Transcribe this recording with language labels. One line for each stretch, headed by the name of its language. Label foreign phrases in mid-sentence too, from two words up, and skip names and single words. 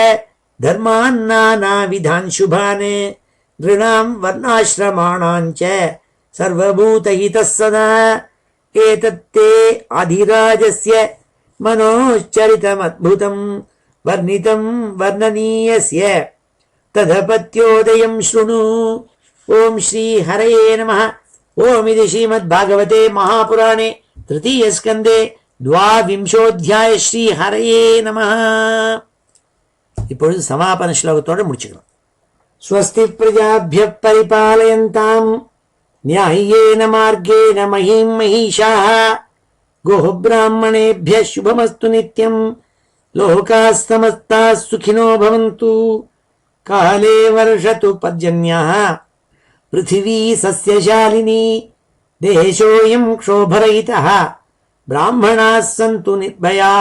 Sanskrit: धर्मान्नानाविधान् शुभान् नृणाम् वर्णाश्रमाणाम् च सर्वभूतहितः सदा एतत्ते अधिराजस्य मनोश्चरितमद्भुतम् वर्णितम् वर्णनीयस्य तदपत्योदयम् शृणु। ओम् श्री हरये नमः। ओमिति श्रीमद्भागवते महापुराणे तृतीयस्कन्धे 22வது श्री हरये नमः.
Tamil: இப்பொழுது சமாபன ஸ்லோகத்தோடு முடிச்சுக்கலாம்.
Sanskrit: स्वस्ति प्रजाभ्यः परिपालयन्ताम् न्याय्येन मार्गेण महीम् महिषाः गोः ब्राह्मणेभ्यः शुभमस्तु नित्यम् लोकाः समस्ताः सुखिनो भवन्तु। काले वर्षतु पर्जन्यः पृथिवी सस्यशालिनी देशोऽयम् क्षोभरहितः ब्राह्मणाः सन्तु निर्भयाः।